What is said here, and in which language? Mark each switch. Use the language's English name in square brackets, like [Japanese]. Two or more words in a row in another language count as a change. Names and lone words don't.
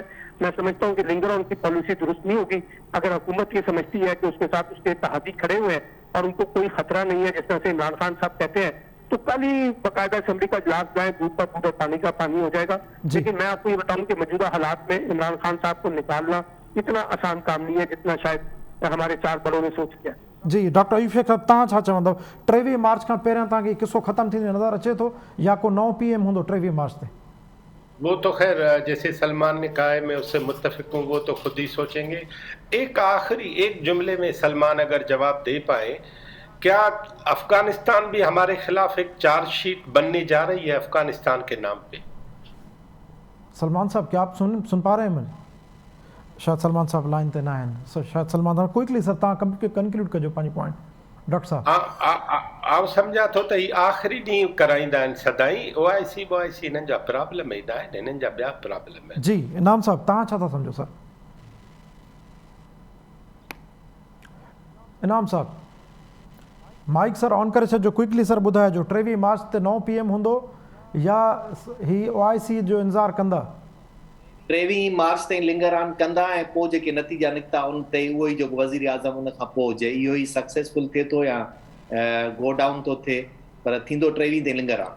[Urdu] میں سمجھتا ہوں کہ [English] linger on [Urdu] کی پالیسی درست نہیں ہوگی۔ اگر حکومت یہ سمجھتی ہے کہ اس کے ساتھ اس کے اتحادی کھڑے ہوئے ہیں اور ان کو کوئی خطرہ نہیں ہے، جس طرح سے عمران خان صاحب کہتے ہیں، تو کل ہی باقاعدہ اسمبلی کا اجلاس جائے، دودھ کا دودھ اور پانی کا پانی ہو جائے گا. لیکن میں آپ کو یہ بتاؤں کہ موجودہ حالات میں عمران خان صاحب کو نکالنا اتنا آسان کام نہیں ہے جتنا شاید ہمارے چار بڑوں نے سوچ کیا. [Sindhi] जी डॉक्टर अयूब शेख साहब, तव्हां छा चवंदव? 23 मार्च खां पहिरियां तव्हांखे किसो ख़त्म थींदो नज़र अचे थो, या को 9 PM हूंदो 23 मार्च ते? [Urdu] وہ تو خیر جیسے سلمان نے کہا ہے میں اس سے متفق ہوں، وہ تو خود ہی سوچیں گے. ایک آخری ایک جملے میں سلمان اگر جواب دے پائے، کیا افغانستان بھی ہمارے خلاف ایک چارج شیٹ بننے جا رہی ہے افغانستان کے نام پہ? سلمان صاحب کیا آپ سن پا رہے ہیں؟ میں نے شاید سلمان صاحب لائن [Sindhi] ते ना आहिनि। सर शायद सलमान साहब क्विकली सर तव्हां कंक्लूड कजो पंहिंजो पॉइंट डॉक्टर साहब। आउं सम्झां थो त ही आख़िरी ॾींहुं कराईंदा आहिनि सदाई। ओआईसी हिननि जा प्रॉब्लम ई न आहिनि, हिननि जा ॿिया प्रॉब्लम आहिनि। जी इनाम साहब तव्हां छा था सम्झो? सर इनाम साहब माइक सर ऑन करे छॾिजो, क्विकली सर ॿुधाइजो 23 मार्च ते 9 PM हूंदो या ही ओआईसी जो इंतज़ारु कंदा? 23 मार्च ताईं [English] linger on [Sindhi] कंदा ऐं पोइ जेके नतीजा निकिता उन ते उहो ई जेको वज़ीर आज़म उन खां पोइ हुजे, इहो ई सक्सेसफुल थिए थो या [English] go down [Sindhi] थो थिए, पर थींदो 23 ताईं [English] linger on.